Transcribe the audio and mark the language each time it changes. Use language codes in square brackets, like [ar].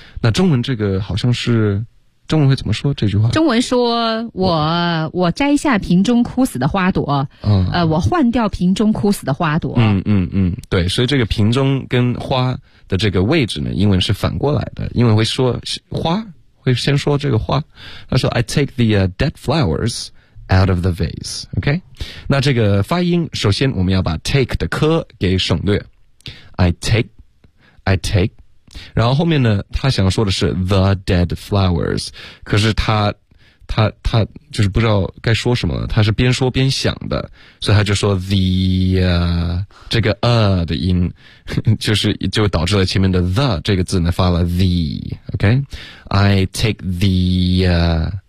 [zh] 那中文这个好像是中文会怎么说这句话？中文说我摘下瓶中枯死的花朵、我换掉瓶中枯死的花朵。对，所以这个瓶中跟花的这个位置呢，英文是反过来的，英文会说花，会先说这个花。他说 [en] I take the dead flowers out of the vase, OK? [zh] 那这个发音，首先我们要把 take 的科给省略。 [en] I take, [zh] 然后后面呢他想说的是 [en] the dead flowers, [zh] 可是他就是不知道该说什么，他是边说边想的，所以他就说 the, 这个的音就导致了前面的 the 这个字呢发了 the, OK? [en] I take the,